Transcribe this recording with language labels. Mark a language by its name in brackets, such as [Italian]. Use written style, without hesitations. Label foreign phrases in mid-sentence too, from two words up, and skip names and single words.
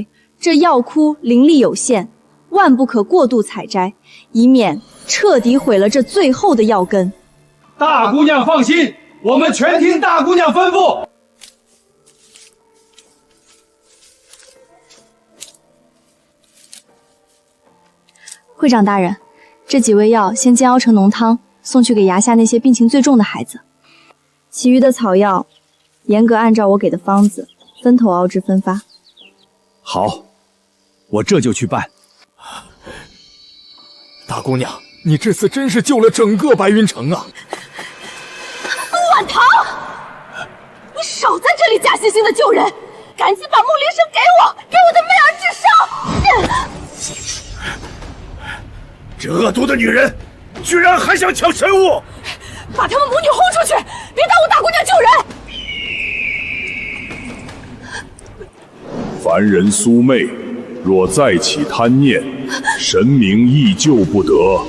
[Chinese] 這藥窟靈力有限，萬不可過度採摘，以免徹底毀了這最後的藥根。大姑娘放心，我們全聽大姑娘吩咐。會長大人， 這幾味藥先煎熬成濃湯，送去給崖下那些病情最重的孩子。其餘的草藥，嚴格按照我給的方子，分頭熬制分發。好，我這就去辦。大姑娘，你这次真是救了整个白云城啊！苏婉堂，你少在这里假惺惺的救人，赶緊把木灵绳給我的媚兒治傷！這惡毒的女人，居然還想搶神物！把他們母女轟出去，別耽誤大姑娘救人！凡人蘇媚，若再起貪念，神明亦救不得。